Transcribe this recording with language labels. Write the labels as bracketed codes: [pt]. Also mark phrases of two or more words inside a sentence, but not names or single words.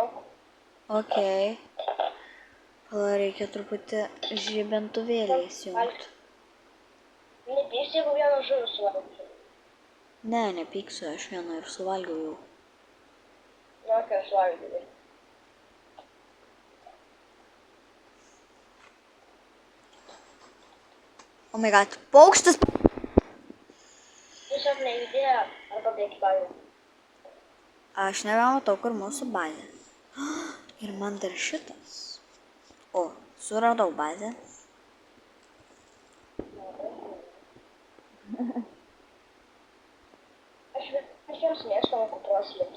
[lt] Okei. Pala, reikia truputį žibintuvėlį įsijungti. Nepyks, jeigu vieną žuvį suvalgysiu. Ne, nepyksiu, aš vieną ir suvalgiau jau. Na, kai aš valgysiu. [en] Oh my god, [lt] paukštis! Tiesiog nejudėjo arba bėgi pavyzdį. Aš nebematau, kur mūsų bazė. Ir man dar šitas. O, suradau bazę. Aš visiems mėgstu ant kupros lipti.